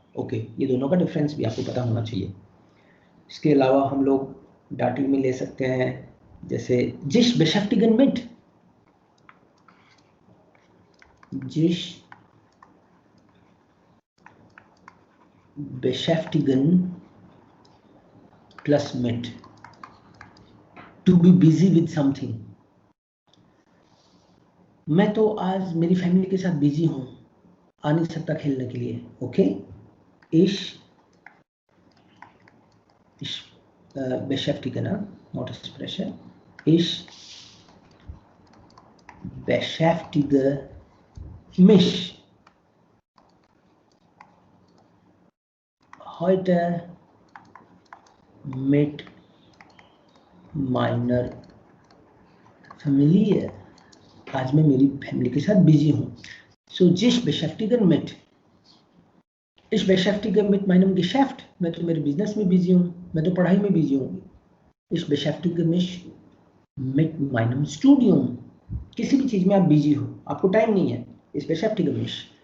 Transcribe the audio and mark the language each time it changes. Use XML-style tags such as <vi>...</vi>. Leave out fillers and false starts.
<hi>Okay, ये दोनों का डिफरेंस भी आपको पता होना चाहिए। इसके अलावा हम लोग डाटिव में ले सकते हैं, जैसे जिस बेशäftigen mit, जिस beschäftigen plus mit,</hi> <en>to be busy with something।</en> <hi>मैं तो आज मेरी फैमिली के साथ बिजी हूं, आ नहीं सकता खेलने के लिए।</hi> <de>ओके, ich beschäftigen,</de> <en>not expression,</en> <de>ich beschäftige mich heute mit meiner Familie।</de> <hi>आज मैं मेरी फैमिली के साथ बिजी हूँ। सो जिस beschäftigen mit,</hi> <de>ich beschäftige mit meinem Geschäft,</de> <hi>मैं तो मेरे बिजनेस में बिजी हूँ, मैं तो पढ़ाई में बिजी हूँ।</hi> <de>ich beschäftige mich mit meinem Studium,</de> <hi>किसी भी चीज में आप बिजी हो, आपको टाइम नहीं है,</hi> <de>ich beschäftige mich।</de>